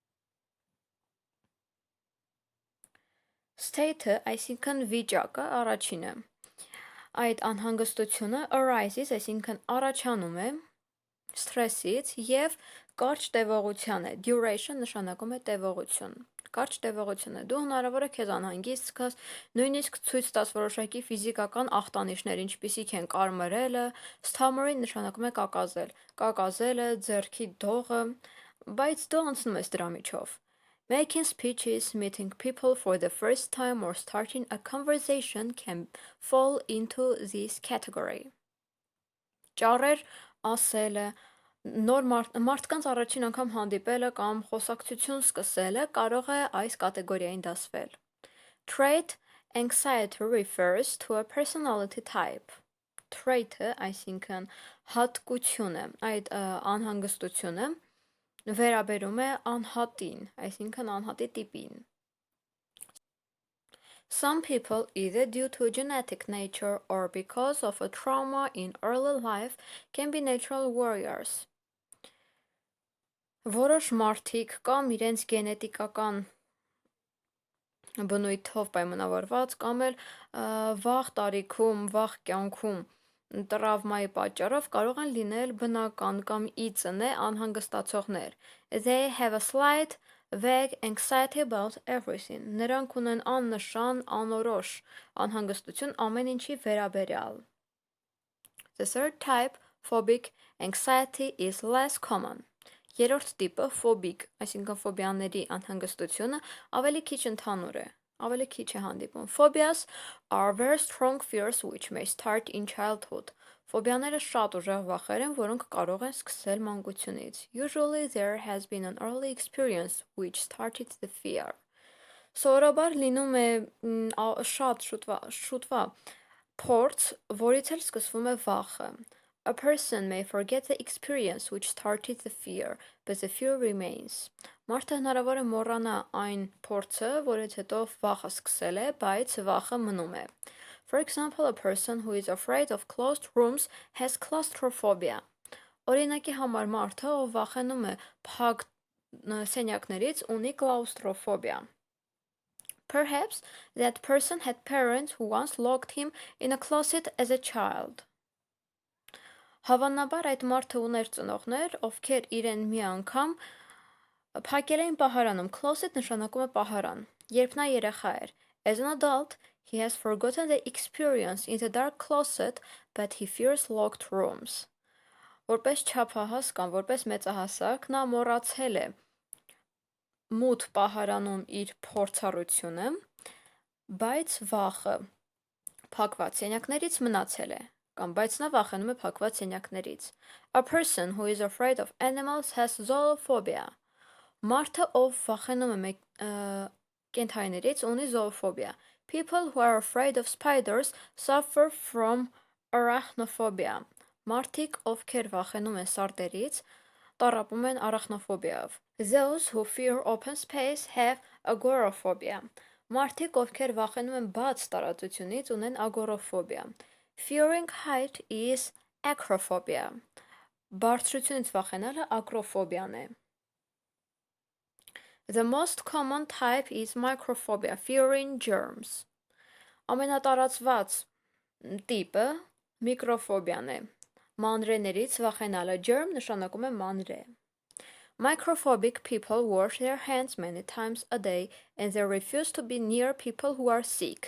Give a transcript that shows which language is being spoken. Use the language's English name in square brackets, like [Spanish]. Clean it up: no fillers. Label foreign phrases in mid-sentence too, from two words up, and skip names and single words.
[Armenian] State-ը, այսինքն վիճակը, առաջինը։ Այդ անհանգստությունը arises, այսինքն առաջանում է stress-ից և կարճ տևողության է։ Duration նշանակում է տևողություն։ Կարճ տևողություն է։ Դու հնարավոր է քեզ անհանգիստ զգաս, նույնիսկ ցույց տաս որոշակի ֆիզիկական ախտանիշներ, ինչպիսիք են կարմրելը, stammering նշանակում է կակազել, կակազելը, ձեռքի դողը, բայց դու անցնում ես դրա միջով։ [English] Making speeches, meeting people for the first time, or starting a conversation can fall into this category. [Armenian] Ճառեր ասելը, նոր մարդկանց առաջին անգամ հանդիպելը կամ խոսակցություն սկսելը կարող է այս կատեգորիային դասվել։ [English] Trait anxiety refers to a personality type. [Armenian] Trait-ը, այսինքն հատկությունը, այդ անհանգստությունը վերաբերում է անհատին, այսինքն անհատի տիպին։ [English] Some people, either due to genetic nature or because of a trauma in early life, can be natural warriors. [Armenian] Որոշ մարդիկ կամ իրենց գենետիկական բնույթով պայմանավորված կամ էլ վաղ տարիքում, վաղ կյանքում տրավմայի պատճառով կարող են լինել բնական կամ իծնե անհանգստացողներ։ [English] They have a slight vague anxiety about everything. [Armenian] Նրանք ունեն աննշան, անորոշ անհանգստություն ամեն ինչի վերաբերյալ։ [English] The third type, phobic anxiety, is less common. [Armenian] Երրորդ տիպը, phobic, այսինքն ֆոբիաների անհանգստությունը, ավելի քիչ ընդհանուր է, ավելի քիչ է հանդիպում։ [English] Phobias are very strong fears which may start in childhood. [Armenian] Ֆոբիաները շատ ուժեղ վախեր են, որոնք կարող են սկսել մանկությունից։ [English] Usually there has been an early experience which started the fear. [Armenian] Սովորաբար լինում է շատ շուտվա փորձ, որից էլ սկսվում է վախը։ [English] A person may forget the experience which started the fear, but the fear remains. [Armenian] Մարդը հնարավոր է մոռանա այն փորձը, որից հետո վախը սկսել է, բայց վախը մնում է. [English] For example, a person who is afraid of closed rooms has claustrophobia. [Armenian] Օրինակի համար մարդը, ով վախենում է փակ սենյակներից, ունի claustrophobia. [English] Perhaps that person had parents who once locked him in a closet as a child. [Armenian] Հավանաբար այդ մարդը ուներ ծնողներ, ովքեր իրեն մի անգամ փակել էին պահարանում. Closet նշանակում է պահարան. Երբ նա երեխա էր. [English] As an adult, he has forgotten the experience in the dark closet, but he fears locked rooms. [Armenian] Որպես չափահաս կամ որպես մեծահասակ, նա մոռացել է մութ պահարանում իր փորձառությունը, բայց վախը փակված սենյակներից մնացել է. Կամ բայց նա վախենում է փակված սենյակներից. [English] A person who is afraid of animals has zoophobia. [Armenian] Մարդը, ով վախենում է կենդանիներից, ունի zoophobia. [English] People who are afraid of spiders suffer from arachnophobia. [Armenian] Մարդիկ, ովքեր վախենում են սարդերից, տառապում են arachnophobia-ով. [English] Those who fear open space have agoraphobia. [Armenian] Մարդիկ, ովքեր վախենում են բաց տարածությունից, ունեն agoraphobia. [English] Fearing height is acrophobia. [Armenian] Բարձրությունից վախենալը acrophobia-ն է. [English] The most common type is microphobia, fearing germs. [Armenian] Ամենատարածված տիպը միկրոֆոբիան է. Մանրեներից վախենալը. Germ նշանակում է մանրե. [English] Microphobic people wash their hands many times a day and they refuse to be near people who are sick.